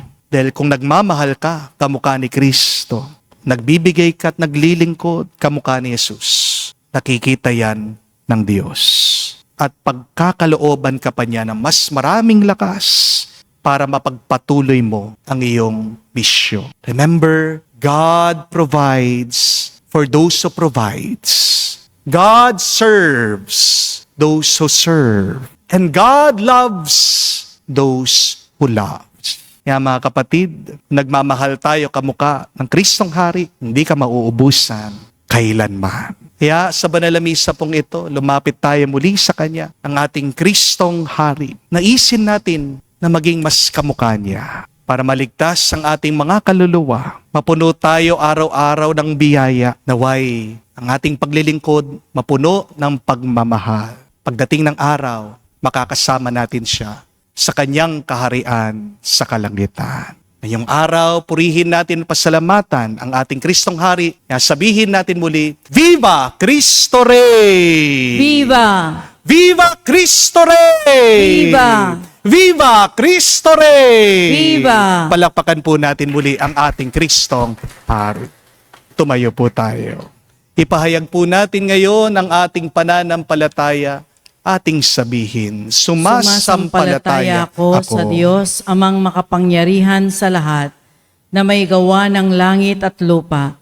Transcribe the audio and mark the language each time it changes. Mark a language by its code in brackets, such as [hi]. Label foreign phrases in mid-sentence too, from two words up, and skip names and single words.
[tl] Dahil kung nagmamahal ka, kamukha ni Kristo. Nagbibigay ka at naglilingkod, kamukha ni Jesus. Nakikita yan ng Diyos. At pagkakalooban ka pa niya ng mas maraming lakas para mapagpatuloy mo ang iyong misyon. [en] Remember, God provides for those who provides. God serves those who serve. And God loves those who love. [tl] Kaya mga kapatid, nagmamahal tayo kamukha ng Kristong Hari, hindi ka mauubusan kailanman. Kaya sa banal na misa pong ito, lumapit tayo muli sa Kanya, ang ating Kristong Hari. Naisin natin na maging mas kamukha Niya para maligtas ang ating mga kaluluwa. Mapuno tayo araw-araw ng biyaya. Naway, ang ating paglilingkod mapuno ng pagmamahal. Pagdating ng araw, makakasama natin siya sa Kanyang kaharian sa kalangitan. Ngayong araw, purihin natin pasalamatan ang ating Kristong Hari. Kaya sabihin natin muli, [es] Viva Cristo Rey! Viva! Viva Cristo Rey! Viva! Viva Cristo Rey! Viva! [tl] Palakpakan po natin muli ang ating Kristong Hari. Tumayo po tayo. Ipahayag po natin ngayon ang ating pananampalataya. Ating sabihin, sumasampalataya ako sa Diyos, amang makapangyarihan sa lahat, na may gawa ng langit at lupa.